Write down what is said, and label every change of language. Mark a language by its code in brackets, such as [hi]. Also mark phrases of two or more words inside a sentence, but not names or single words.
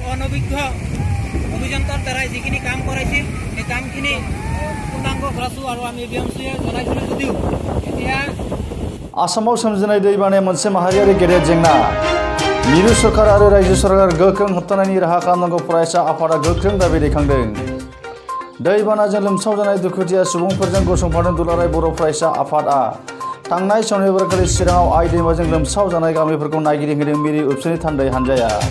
[as] অভিজ্ঞ অভিযন্তাৰ দ্বাৰাই যিখিনি কাম কৰাইছিল এই কামখিনি পূৰ্ণাংগ কৰাইছোঁ আৰু আমি বিএমচিয়ে জনাইছিলোঁ যদিও এতিয়া [brx] आसामाव सोमजिनाय दैबानाया मोनसे माहारियारि गेदेर जेंना मिरु सरकार आरो रायजो सरकार गोख्रों होबथानायनि राहा खालामनांगौ फरायसा आफादा गोख्रों दाबि दैखांदों दैबानाजों लोमसावजानाय दुखुथिया सुबुंफोरजों गसंफादों दुलाराय बर' फरायसा आफादआ थांनाय सनिबारखालि चिराङाव आइ दैमाजों लोमसावजानाय गामिफोरखौ नायगिदिंहैदों मिरु एबसुनि थान्दै हानजाया